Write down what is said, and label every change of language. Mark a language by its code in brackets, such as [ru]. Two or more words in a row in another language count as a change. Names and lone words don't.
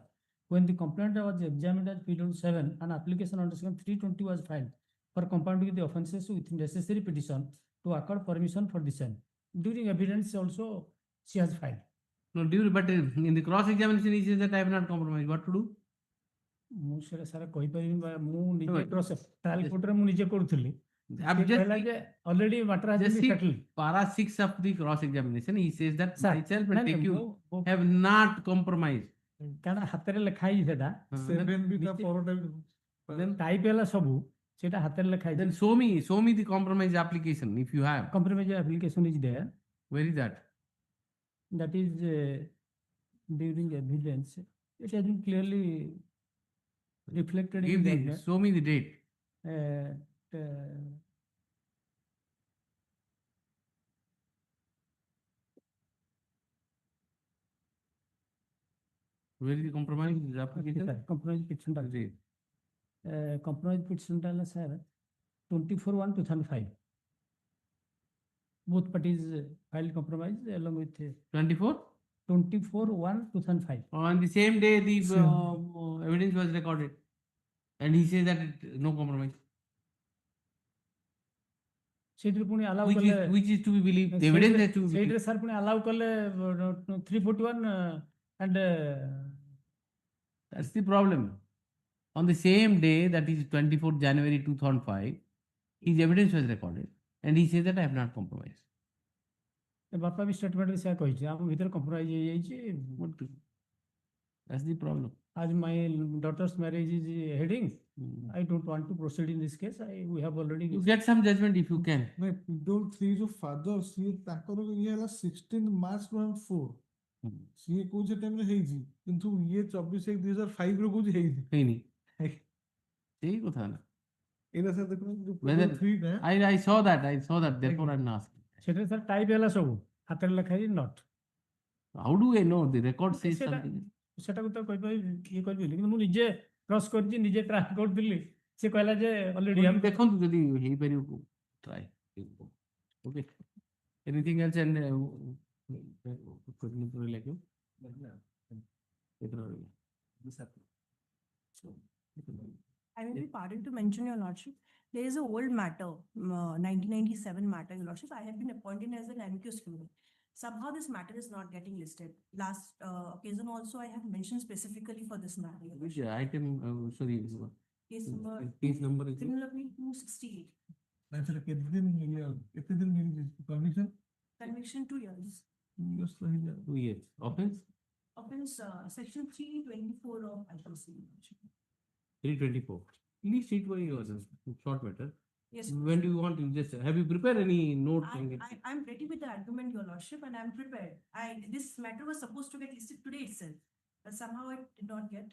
[en] When the complaint was examined as PW7, an application under section 320 was filed for compounding the offences with necessary petition to accord permission for the same. During evidence also, she has filed. No, but in the cross examination, he says that I have not compromised. What to do? [or] ମୁଁ ସେଟା ସାରା କହିପାରିବିନି ମୁଁ ନିଜେ ଟ୍ରାଏଲ କୋର୍ଟରେ ମୁଁ ନିଜେ କରୁଥିଲି [en] I'm just already matter has just been see settled. para 6 of the cross examination. He says that Sir, myself no, and no, take you no, have not compromised. [or] କାରଣ ହାତରେ ଲେଖା ହେଇଛି ସେଟା Seven ବି ତା ପରଟା [en] then type [or] ହେଲା ସବୁ ସେଟା ହାତରେ ଲେଖା [en] Then [or] ହେଇଛି [en] show me the compromise application if you have. compromise application is there. Where is that? That is during evidence. It has been clearly reflected Give in the judgment. show me the date. Uh, Where is the compromise application? sir, compromise petition ଟା compromise petition [or] ଟା ହେଲା [en] sir 24/1/2005. Both parties filed compromise along with 24? 24/1/2005. On the same day the evidence was recorded. And he says that no compromise. [or] ସେଇଥିରେ ପୁଣି allow କଲେ [en] Which is to be believed. The evidence has to be believed. [or] ସେଇଥିରେ ସାର୍ ପୁଣି allow କଲେ 341 and [en] That's the problem. On the same day, that is 24th January 2005, his evidence was recorded. And he says that I have not compromised. [or] ବାପା ବି ଷ୍ଟେଟମେଣ୍ଟରେ ସେୟା କହିଛି ଆମ ଭିତରେ କମ୍ପ୍ରମାଇଜ ହେଇଯାଇଛି [en] That's the problem. as my daughter's marriage is heading I don't want to proceed in this case we have already You get some judgment if you can. [or] ନାଇଁ [en] PW three [or] ଯୋଉ ଫାଦର ସିଏ ତାଙ୍କର ଇଏ ହେଲା 16 ମାର୍ଚ୍ଚ 2004 ସିଏ କହୁଛି ଟାଇମରେ ହେଇଛି କିନ୍ତୁ ଇଏ 24/1/2005 ରେ କହୁଛି ହେଇନି ହେଇନି ସେଇ କଥା ନା ଏଇଟା ସାର୍ ଦେଖୁନ [en] Whether [or] ଥ୍ରୀ ଟା [en] I saw that. Therefore, I'm asking. ସେଠାରେ ସାର୍ ଟାଇପ ହେଲା ସବୁ ହାତରେ ଲେଖା ହେଇଛି ନଟ୍ How do I know? The record says something. [or] ସେଟାକୁ ତ କହିପାରିବି ଇଏ କରିବିନି କିନ୍ତୁ ମୁଁ ନିଜେ କ୍ରସ୍ କରିଛି ନିଜେ ଟ୍ରାଏ କରୁଥିଲି ସେ କହିଲା ଯେ ଅଲରେଡି ଦେଖନ୍ତୁ ଯଦି ହେଇପାରିବ [en] try. Okay. Anything else and I will be pardoned to mention, Your Lordship, there is a old matter, 1997 matter, Your Lordship. I have been appointed as an amicus curiae. Somehow this matter is not getting listed. Last occasion also, I have mentioned specifically for this matter. Your Which Lordship. item? Sorry. Case number is it? similarly 268. [or] ନାଇଁ ସେଟା କେତେ ଦିନ ମିଳିଛି କନଭିକ୍ସନ [en] Conviction 2 years. 2 years ରହିଲା 2 years. Offense? Offense section 324 of IPC. 324. Please it by your short matter. Yes. When do you want to just have you prepared any note? I'm ready with the argument, Your Lordship, and I'm prepared. This matter was supposed to get listed today itself, but somehow it did not get.